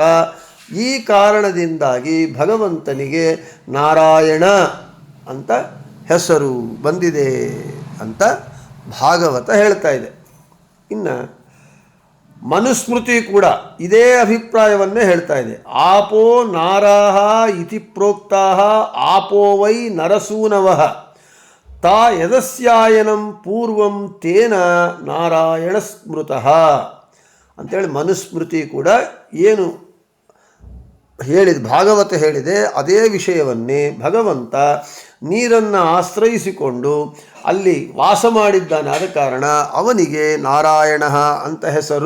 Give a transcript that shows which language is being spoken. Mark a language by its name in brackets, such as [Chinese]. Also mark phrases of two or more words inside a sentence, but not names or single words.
[Kannada] ಈ ಕಾರಣದಿಂದಾಗಿ ಭಗವಂತನಿಗೆ ನಾರಾಯಣ ಅಂತ ಹೆಸರು ಬಂದಿದೆ ಅಂತ ಭಾಗವತ ಹೇಳ್ತಾ ಇದೆ. ಇನ್ನು ಮನುಸ್ಮೃತಿ ಕೂಡ ಇದೇ ಅಭಿಪ್ರಾಯವನ್ನೇ ಹೇಳ್ತಾ ಇದೆ. [Sanskrit] ಆಪೋ ನಾರಾಹ ಇತಿ ಪ್ರೋಕ್ತಾಹ ಆಪೋ ವೈ ನರಸೂನವಃ ತಾ ಯದಸ್ಯಾಯನಂ ಪೂರ್ವಂ ತೇನ ನಾರಾಯಣ ಸ್ಮೃತಃ [Kannada] ಅಂಥೇಳಿ ಮನುಸ್ಮೃತಿ ಕೂಡ ಏನು ಭಾಗವತ ಹೇಳಿದೆ ಅದೇ ವಿಷಯವನ್ನೇ ಭಗವಂತ ನೀರನ್ನು ಆಶ್ರಯಿಸಿಕೊಂಡು ಅಲ್ಲಿ ವಾಸ ಮಾಡಿದ್ದಾನೆ. ಆದ ಕಾರಣ ಅವನಿಗೆ ನಾರಾಯಣ ಅಂತ ಹೆಸರು.